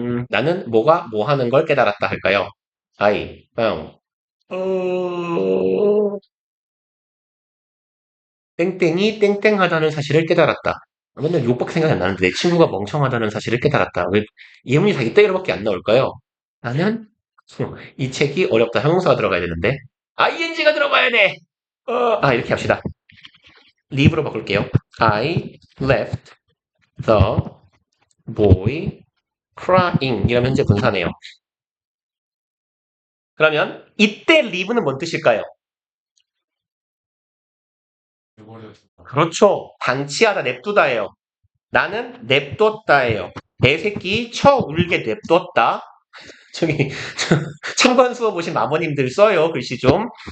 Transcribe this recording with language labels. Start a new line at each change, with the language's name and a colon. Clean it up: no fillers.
Korean: 나는 뭐가 뭐 하는 걸 깨달았다 할까요?
English: I found
Korean: 땡땡이 땡땡하다는 사실을 깨달았다. 맨날 욕밖에 생각이 안 나는데 내 친구가 멍청하다는 사실을 깨달았다. 왜 예문이 다 이따위로밖에 안 나올까요? 나는 이 책이 어렵다. 형용사가 들어가야 되는데 ing가 들어가야 돼. 이렇게 합시다. leave로 바꿀게요.
English: I left the boy crying
Korean: 이러면 현재 분사네요. 그러면 이때 leave는 뭔 뜻일까요? 그렇죠. 방치하다, 냅두다예요. 나는 냅뒀다예요. 내 새끼 쳐 울게 냅뒀다. 저기 참관 수업 보신 마모님들 써요. 글씨 좀.